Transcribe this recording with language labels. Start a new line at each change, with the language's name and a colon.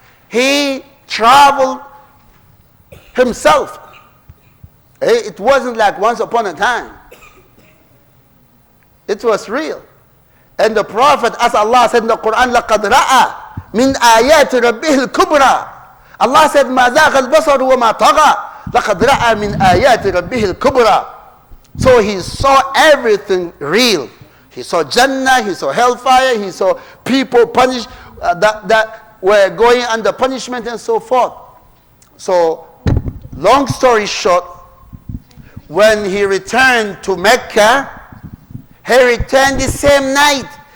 English: He traveled himself. It wasn't like once upon a time. It was real. And the Prophet, as Allah said in the Quran,
Arabic: لَقَدْ رَأَى مِنْ آيَاتِ رَبِّهِ الْكُبْرَى.
English: Allah said,
Arabic: مَا زَاغَ الْبَصَرُ وَمَا طَغَى لَقَدْ رَأَى مِنْ آيَاتِ رَبِّهِ الْكُبْرَى.
English: So he saw everything real. He saw Jannah, he saw hellfire, he saw people punished that were going under punishment and so forth. So, long story short, when he returned to Mecca, he returned the same night.